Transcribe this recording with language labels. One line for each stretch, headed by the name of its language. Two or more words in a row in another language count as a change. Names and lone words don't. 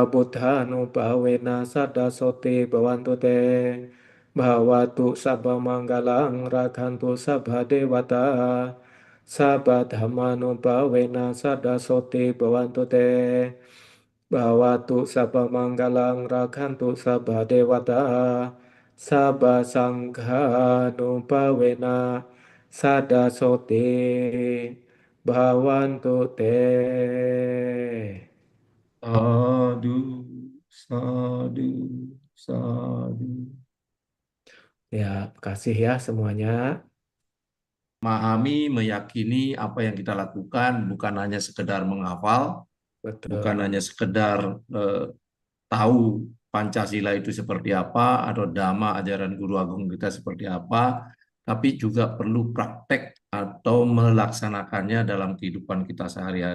Pali: buddhanupawena sada sote bhavantu te bhawatu sabba manggalang ragantu sabha dewata sabba dhammanupawena sada sote bhavantu te Bhawatu sabba manggalang rakhantu sabba dewata sabba sangha nupawena sada sote bhavantu te. Sadu, sadu, sadu.
Indonesian: Ya, kasih ya semuanya. Memahami, meyakini apa yang kita lakukan bukan hanya sekedar menghafal, bukan Betul. hanya sekedar tahu Pancasila itu seperti apa atau Dhamma ajaran Guru Agung kita seperti apa, tapi juga perlu praktek atau melaksanakannya dalam kehidupan kita sehari-hari.